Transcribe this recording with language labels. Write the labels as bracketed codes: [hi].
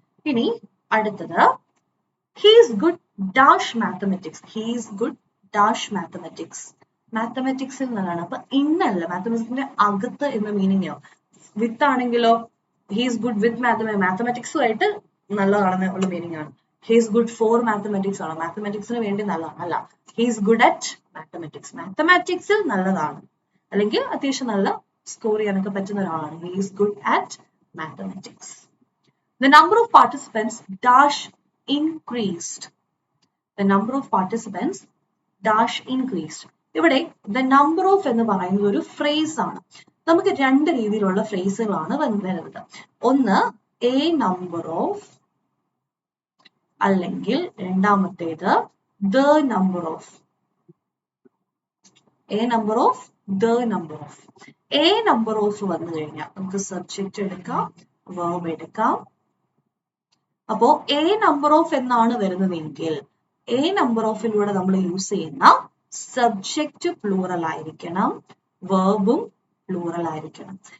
[ml] ഇനി അടുത്തത്, [en] he is good dash mathematics. He is good dash mathematics. [ml] മാത്തമാറ്റിക്സിൽ നിന്നാണ്. അപ്പൊ ഇന്നല്ല, മാത്തമാറ്റിക്സിന്റെ അകത്ത് എന്ന മീനിങ് ആവും. വിത്ത് ആണെങ്കിലോ [en] he is good with [ml] മാത്തമാറ്റിക്സുമായിട്ട് നല്ലതാണെന്ന് ഉള്ള മീനിങ് ആണ്. [en] he is good for mathematics ആണോ? [ml] മാത്തമാറ്റിക്സിന് വേണ്ടി നല്ലതാണ് അല്ല. [en] he is good at mathematics. [ml] മാത്തമാറ്റിക്സിൽ നല്ലതാണ്, അല്ലെങ്കിൽ അത്യാവശ്യം നല്ല സ്കോർ ചെയ്യാനൊക്കെ പറ്റുന്ന ഒരാളാണ്. [en] he is good at mathematics. The number of participants dash increased. The number of participants dash increased. [ml] ഇവിടെ the number of എന്ന് പറയുന്നത് ഒരു ഫ്രേസ് ആണ്. നമുക്ക് രണ്ട് രീതിയിലുള്ള ഫ്രേസുകളാണ് വരുന്നത്. ഒന്ന് a number of, അല്ലെങ്കിൽ രണ്ടാമത്തേത് the number of. [en] a number of, the number of. [ml] a number of വന്നു കഴിഞ്ഞാൽ നമുക്ക് സബ്ജക്റ്റ് എടുക്കാം, verb എടുക്കാം. അപ്പോ a number of എന്നാണ് വരുന്നതെങ്കിൽ a number of ലൂടെ നമ്മൾ യൂസ് ചെയ്യുന്ന സബ്ജക്റ്റ് പ്ലൂറൽ ആയിരിക്കണം, വെർബും പ്ലൂറൽ ആയിരിക്കണം.